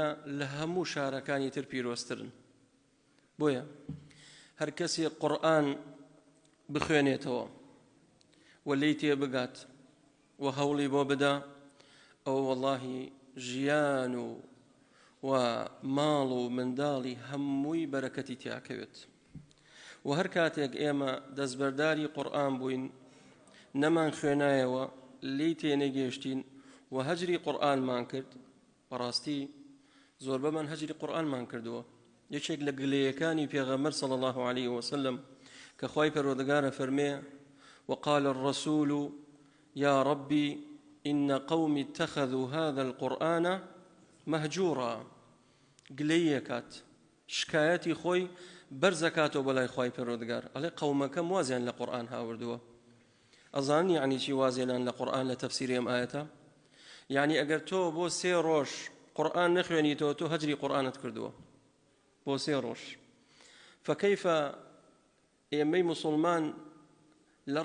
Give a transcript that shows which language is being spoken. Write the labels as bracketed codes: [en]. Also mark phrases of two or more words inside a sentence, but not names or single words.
[ckb] لە هەموو شارەکانی تر پیرۆزترن بۆیە هەر کەسێ قورئان بخوێنێتەوە و لێی تێ بگات و هەوڵی بۆ بدا ئەو وەڵڵاهی ژیان و ماڵ و منداڵی هەمووی بەرەکەتی تیاکەوێت و هەر کاتێک ئێمە دەستبەرداری قورئان بووین نەمان خوێنایەوە لێی تێ نەگەیشتین و هەجری قورئانمان کرد بەڕاستی زۆر بەمان هەجری قورئانمان کردووە یەکێک لە گلەیەکانی پێغەمبەر [ar] صلی الله عليه وسلم [ckb] کە خوای پەروەردگارە فەرمێ [ar] وقال الرسول يا ربي إن قومي اتخذوا هذا القرآن مهجورا [ckb] گلەیەکات شکایەتی خۆی بەرزەکاتەوە بەلای خوای پەروەردگار ئەڵێ قەومەکەم وازیان لە قورئان هاوردووە ئەزانی یعنی چی وازێنان لە قورئان لە تەفسیری ئەم ئاەتە یعنی ئەگەر تۆ بۆ 3 ڕۆژ قورئان نەخوێنیتەوە تۆ هەجری قورئانت کردووە بۆ 3 ڕۆژ فكيف ئێمەی موسڵمان لە